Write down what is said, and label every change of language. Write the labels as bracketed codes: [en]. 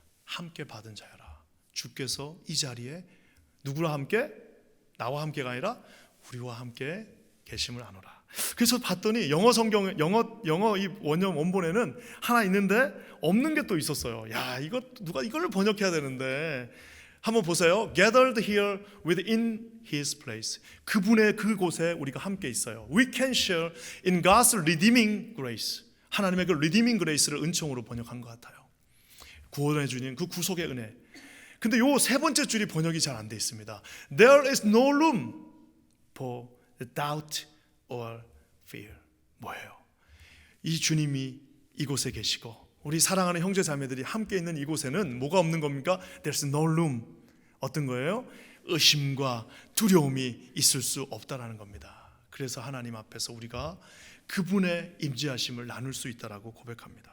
[ko] 함께 받은 자여라. 주께서 이 자리에 누구랑 함께? 나와 함께가 아니라 우리와 함께 계심을 아노라. 그래서 봤더니 영어 성경, 영어 이 원본에는 하나 있는데 없는 게 또 있었어요. 야, 이거 누가 이걸 번역해야 되는데. 한번 보세요. [en] Gathered here within His place. [ko] 그분의 그곳에 우리가 함께 있어요. [en] We can share in God's redeeming grace. [ko] 하나님의 그 redeeming grace를 은총으로 번역한 것 같아요. 구원해 주님 그 구속의 은혜. 근데 요 세 번째 줄이 번역이 잘 안 돼 있습니다. [en] There is no room for doubt or fear. [ko] 뭐예요? 이 주님이 이곳에 계시고 우리 사랑하는 형제 자매들이 함께 있는 이곳에는 뭐가 없는 겁니까? [en] There's no room. [ko] 어떤 거예요? 의심과 두려움이 있을 수 없다라는 겁니다. 그래서 하나님 앞에서 우리가 그분의 임재하심을 나눌 수 있다라고 고백합니다.